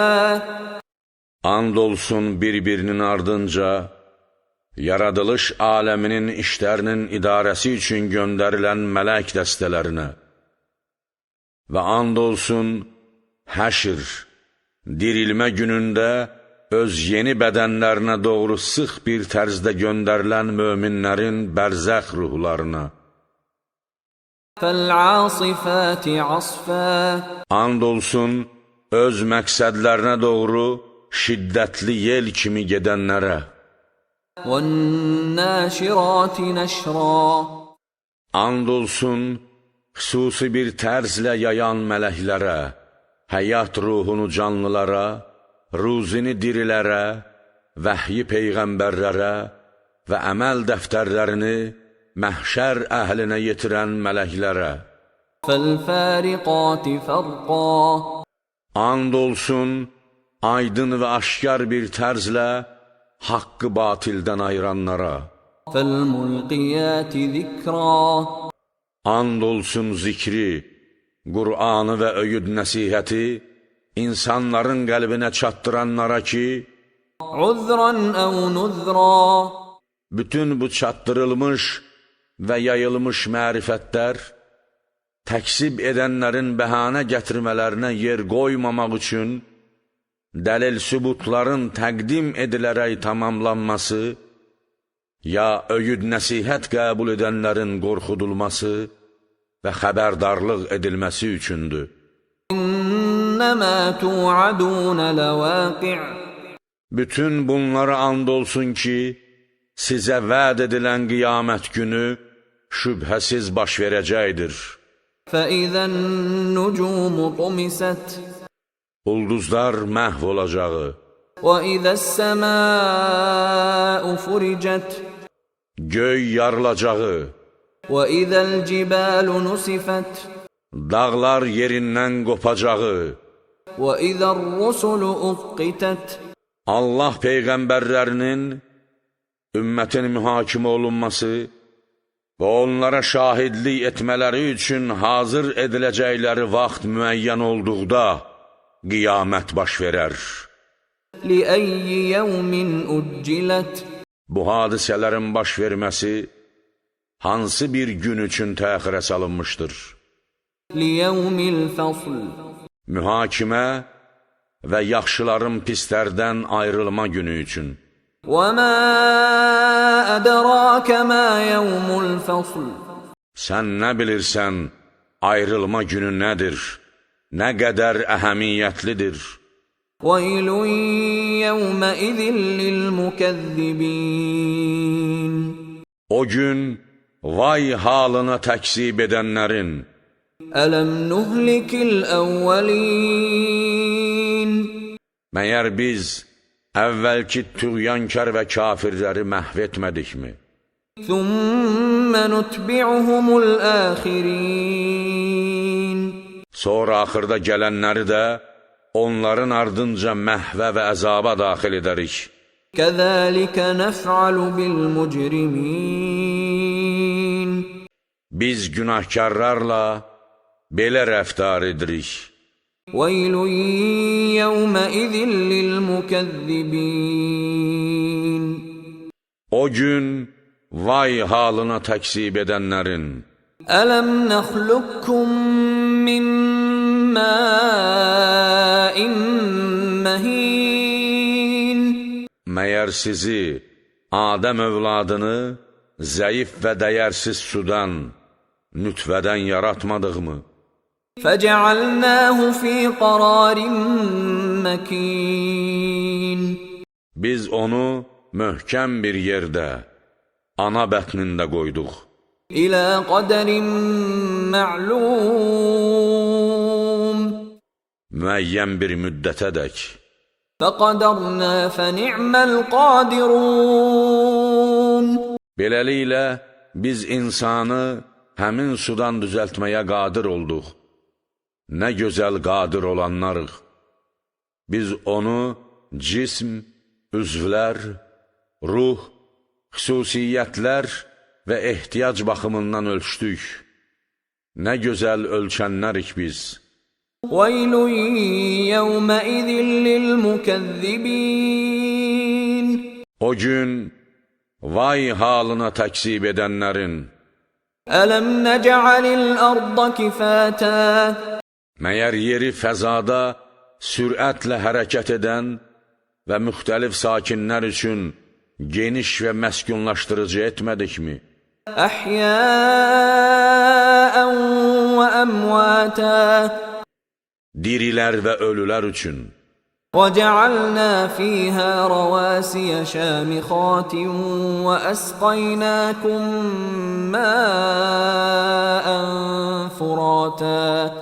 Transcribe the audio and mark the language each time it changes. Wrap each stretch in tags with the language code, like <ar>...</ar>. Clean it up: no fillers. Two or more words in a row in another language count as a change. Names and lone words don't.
<az>And olsun bir-birinin ardınca, yaradılış aləminin işlərinin idarəsi üçün göndərilən mələk dəstələrinə və and olsun həşr, dirilmə günündə öz yeni bədənlərinə doğru sıx bir tərzdə göndərilən möminlərin bərzəx ruhlarına.</az> <ar>فَالْعَاصِفَاتِ عَصْفًا.</ar> <az>And olsun öz məqsədlərinə doğru şiddətli yel kimi gedənlərə.</az> <ar>وَالنَّاشِرَاتِ نَشْرًا.</ar> <az>And olsun xüsusi bir tərzlə yayan mələklərə, həyat ruhunu canlılara, ruzini dirilərə, vəhyi peyğəmbərlərə və əməl dəftərlərini məhşər əhlinə yetirən mələklərə.</az> <ar>فَالْفَارِقَاتِ فَرْقًا.</ar> <az>And olsun aydın və aşkar bir tərzlə haqqı batildən ayıranlara.</az> <ar>فَالْمُلْقِيَاتِ ذِكْرًا.</ar> <az>And olsun zikri, Qur'anı və öyüd nəsihəti insanların qəlbinə çatdıranlara ki,</az> <ar>عُذْرًا أَوْ نُذْرًا.</ar> <az>bütün bu çatdırılmış və yayılmış mərifətlər təksib edənlərin bəhanə gətirmələrinə yer qoymamaq üçün dəlil sübutların təqdim edilərək tamamlanması ya öyüd nəsihət qəbul edənlərin qorxudulması və xəbərdarlıq edilməsi üçündür.</az> <ar>إِنَّمَا تُوعَدُونَ لَوَاقِعٌ'.</ar> <az>Bütün bunlara and olsun ki, sizə vəd edilən qiyamət günü şübhəsiz baş verəcəkdir.</az> <ar>فَإِذَا النُّجُومُ طُمِسَتْ.</ar> <az>Ulduzlar məhv olacağı.</az> <ar>وَإِذَا السَّمَاءُ فُرِجَتْ.</ar> <az>Göy yarılacağı.</az> <ar>وَإِذَا الْجِبَالُ نُسِفَتْ.</ar> <az>Dağlar yerindən qopacağı.</az> <ar>وَإِذَا الرُّسُلُ أُقِّتَتْ.</ar> <az>Allah peyğəmbərlərinin ümmətin mühakimə olunması və onlara şahidlik etmələri üçün hazır ediləcəkləri vaxt müəyyən olduqda qiyamət baş verər.</az> <ar>لِأَيِّ يَوْمٍ أُجِّلَتْ.</ar> <az>Bu hadisələrin baş verməsi hansı bir gün üçün təxirə salınmışdır?</az> <ar>لِيَوْمِ الْفَصْلِ.</ar> <az>Mühakimə və yaxşıların pislərdən ayrılma günü üçün.</az> <ar>وَمَا أَدْرَاكَ مَا يَوْمُ الْفَصْلِ.</ar> <az>Sən nə bilirsən, ayrılma günü nədir? Nə qədər əhəmiyyətlidir?</az> <ar>وَيْلٌ يَوْمَئِذٍ لِلْمُكَذِّبِينَ.</ar> <az>O gün vay halına təksib edənlərin.</az> <ar>أَلَمْ نُهْلِكِ الْأَوَّلِينَ.</ar> <az>Məyər biz əvvəlki tüğyankar və kafirləri məhv etmədikmi?</az> <ar>ثُمَّ نُتْبِعُهُمُ الْآخِرِينَ.</ar> <az>Sonra axırda gələnləri də onların ardınca məhvə və əzaba daxil edərik.</az> <ar>كَذَلِكَ نَفْعَلُ بِالْمُجْرِمِينَ.</ar> <az>Biz günahkarlarla belə rəftar edirik.</az> <ar>وَيْلٌ يَوْمَئِذٍ لِلْمُكَذِّبِينَ.</ar> <az>O gün vay halına təksib edənlərin.</az> <ar>أَلَمْ نَخْلُقكُّم مِّن مَّاءٍ مَّهِينٍ.</ar> <az>Məyər sizi, Adəm övladını zəif və dəyərsiz sudan, nütvədən yaratmadığmı?</az> <ar>فَجَعَلْنَاهُ فِي قَرَارٍ مَّكِينٍ.</ar> <az>Biz onu möhkəm bir yerdə, ana bətnində qoyduq.</az> <ar>إِلَى قَدَرٍ مَّعْلُومٍ.</ar> <az>Müəyyən bir müddətədək.</az> <ar>فَقَدَرْنَا فَنِعْمَ الْقَادِرُونَ.</ar> <az>Beləliklə, biz insanı həmin sudan düzəltməyə qadir olduq. Nə gözəl qadir olanlarıq. Biz onu cism, üzvlər, ruh, xüsusiyyətlər və ehtiyac baxımından ölçdük. Nə gözəl ölçənlərik biz.</az> <ar>وَيْلٌ يَوْمَئِذٍ لِلْمُكَذِّبِينَ</ar> <az>O gün vay halına təksib edənlərin.</az> <ar>أَلَمْ نَجْعَلِ الْأَرْضَ كِفَاتًا</ar> <az>Məyər yeri fəzada sürətlə hərəkət edən və müxtəlif sakinlər üçün geniş və məskunlaşdırıcı etmədikmi?</az> <ar>أَحْيَاءً وَأَمْوَاتًا</ar> <az>Dirilər və ölülər üçün.</az> <ar>وَجَعَلْنَا فِيهَا رَوَاسِيَ شَامِخَاتٍ وَأَسْقَيْنَاكُم مَّاءً فُرَاتًا</ar>